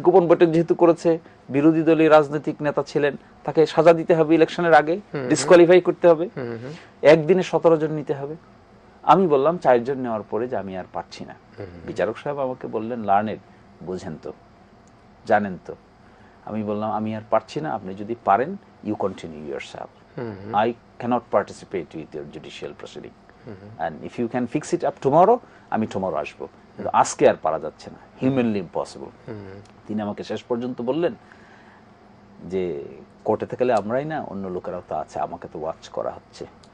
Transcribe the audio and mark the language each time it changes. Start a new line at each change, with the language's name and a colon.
Bangla: গোপন বৈঠক যেহেতু করেছে, বিরোধী দলীয় রাজনৈতিক নেতা ছিলেন, তাকে সাজা দিতে হবে ইলেকশনের আগে, ডিসকোয়ালিফাই করতে হবে, একদিনে 17 জন নিতে হবে। আমি বললাম 4 জন নেওয়ার পরে যে আমি আর পারছি না। বিচারক সাহেব আমাকে বললেন, লার্নেড, বুঝেন তো, জানেন তো। আমি বললাম আমি আর পারছি না, আপনি যদি পারেন
English: You continue yourself. I cannot participate with your judicial proceeding. And if you can fix it up tomorrow,
Bangla: আমি tomorrow আসবো, কিন্তু আজকে আর পারা যাচ্ছে না,
English: Humanly impossible.
Bangla: তিনি আমাকে শেষ পর্যন্ত বললেন যে কোর্টে গেলে আমরাই না, অন্য লোকেরাও তো আছে, আমাকে তো ওয়াচ করা হচ্ছে।